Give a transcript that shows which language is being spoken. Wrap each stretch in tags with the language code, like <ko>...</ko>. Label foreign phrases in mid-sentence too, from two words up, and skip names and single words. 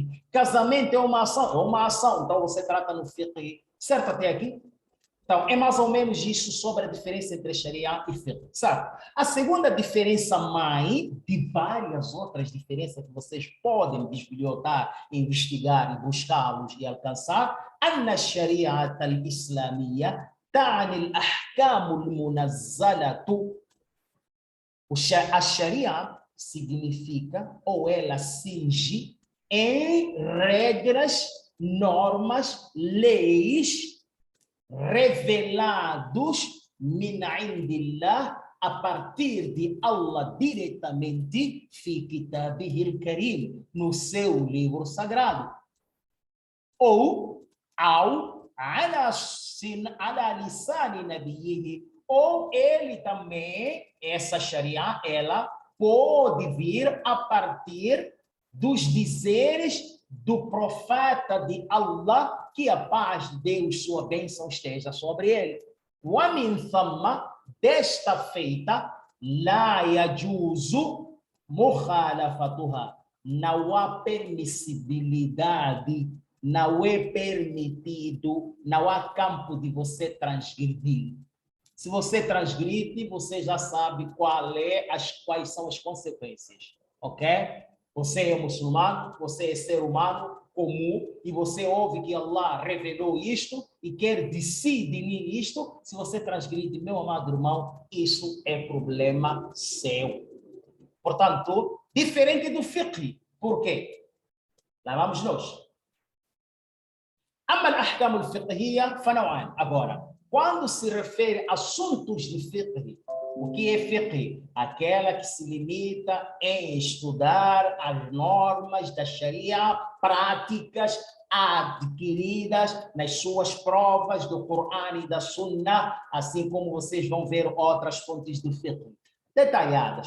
<pt>Casamento é uma ação, então você trata no fiqh. Certo até aqui? Então, é mais ou menos isso sobre a diferença entre Sharia e fiqh, sabe? A segunda diferença mãe, de várias outras diferenças que vocês podem bisbilhotar, investigar e buscá-los e alcançar,</pt> <ar>أن الشريعة الإسلامية تعني الأحكام المنزلة.</ar> <pt>A Sharia significa, ou ela cinge, em regras, normas, leis, revelados</pt> <ar>من عند الله,</ar> <pt>a partir de Allah diretamente,</pt> <ar>في كتابه الكريم,</ar> <pt>no seu livro sagrado, ou ao</pt> <ar>على لسان نبيه,</ar> <pt>ou ele também, essa Sharia, ela pode vir a partir dos dizeres do profeta de Allah, que a paz de Deus, sua bênção esteja sobre ele.</pt> <ar>وَمِنْ ثَمَّ,</ar> <pt>desta feita,</pt> <ar>لَا يَجُوزُ مُخَالَفَتُهَا,</ar> <pt>não há permissibilidade, não é permitido, não há campo de você transgredir. Se você transgride, você já sabe quais são as consequências, ok? Você é muçulmano, você é ser humano comum e você ouve que Allah revelou isto e quer decidir isto. Se você transgride, meu amado irmão, isso é problema seu. Portanto, diferente do fiqh. Por quê? Lá vamos nós.</pt> <ar>أما الأحكام الفقهية فنوعان.</ar> <pt>Agora, quando se refere a assuntos de fiqh, o que é fiqh? Aquela que se limita em estudar as normas da Sharia, práticas adquiridas nas suas provas do Corão e da Sunnah, assim como vocês vão ver outras fontes de fiqh detalhadas.</pt>